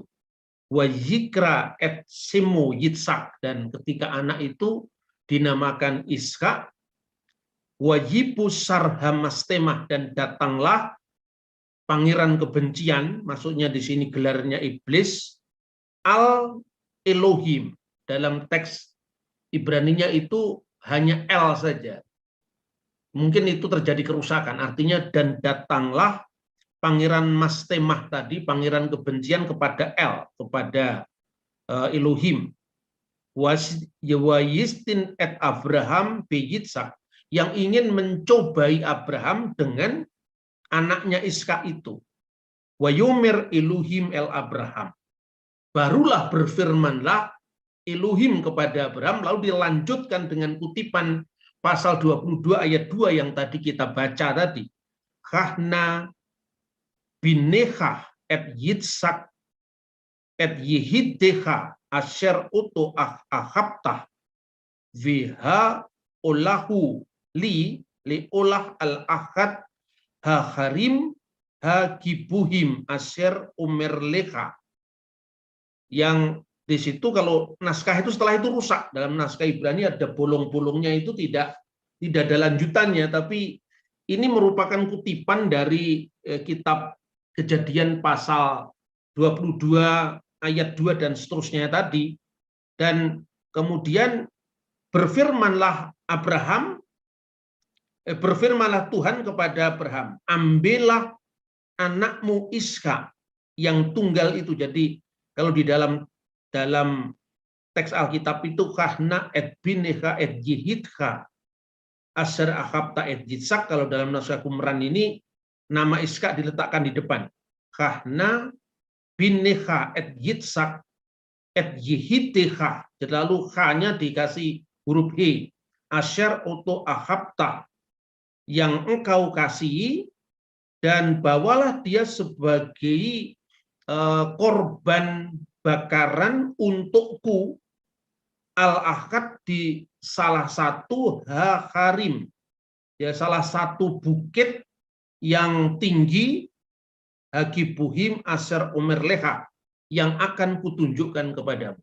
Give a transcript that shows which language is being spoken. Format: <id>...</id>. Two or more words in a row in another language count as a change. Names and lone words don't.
<he>ויקרא את שמו יצחק,</he> <id>dan ketika anak itu dinamakan Ishak,</id> <he>ויבוא שר המשטמה,</he> <id>dan datanglah pangeran kebencian, maksudnya di sini gelarnya iblis,</id> <he>אל אלוהים,</he> <id>dalam teks Ibraninya itu hanya El saja. Mungkin itu terjadi kerusakan, artinya dan datanglah pangeran Mastemah tadi, pangeran kebencian kepada El, kepada Elohim.</id> <he>וישטין את אברהם ביצחק,</he> <id>yang ingin mencobai Abraham dengan anaknya Ishak itu.</id> <he>ויאמר אלוהים אל אברהם.</he> <id>Barulah berfirmanlah Elohim kepada Abraham, lalu dilanjutkan dengan kutipan pasal 22 ayat 2 yang tadi kita baca tadi.</id> <he>קח נא בנך את יצחק את יחידך אשר אותו אהבת והעלהו לי לעולה על אחד ההרים הגבוהים אשר אומר לך.</he> <id>Yang di situ kalau naskah itu setelah itu rusak. Dalam naskah Ibrani ada bolong-bolongnya, itu tidak ada lanjutannya, tapi ini merupakan kutipan dari kitab Kejadian pasal 22 ayat 2 dan seterusnya tadi. Dan kemudian berfirmanlah Tuhan kepada Abraham, ambillah anakmu Ishak yang tunggal itu. Jadi kalau di dalam teks Alkitab itu</id> <he>קח נא את בנך את יחידך אשר אהבת את יצחק.</he> <id>Kalau dalam naskah Qumran ini nama Ishak diletakkan di depan.</id> <he>קח נא בנך את יצחק את יחידך.</he> <id>Lalu H-nya dikasih huruf H.</id> <he>אשר אותו אהבת,</he> <id>yang engkau kasihi, dan bawalah dia sebagai korban bakaran untukku</id> <he>על אחד</he> <id>di salah satu ha-harim, ya, salah satu bukit yang tinggi,</id> <he>הגבוהים אשר אומר לך,</he> <id>yang akan kutunjukkan kepadamu.</id>